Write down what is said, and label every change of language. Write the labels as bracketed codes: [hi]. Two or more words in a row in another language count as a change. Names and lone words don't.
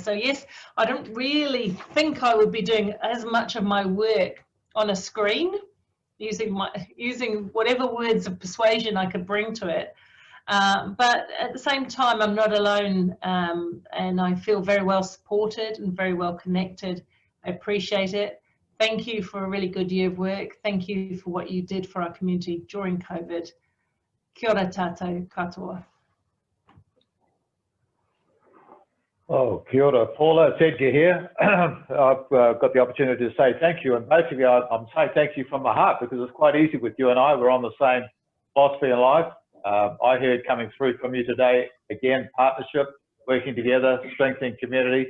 [en] So yes, I don't really think I would be doing as much of my work on a screen, using whatever words of persuasion I could bring to it. But at the same time, I'm not alone, and I feel very well supported and very well connected. I appreciate it. Thank you for a really good year of work. Thank you for what you did for our community during COVID. [mi] Kia ora tātou katoa. Oh, kia ora, [en] Paula. It's Edgar here. I've got the opportunity to say thank you, and basically I'm saying thank you from my heart because it's quite easy with you and I. We're on the same philosophy in life. I heard coming through from you today, again, partnership, working together, strengthening community.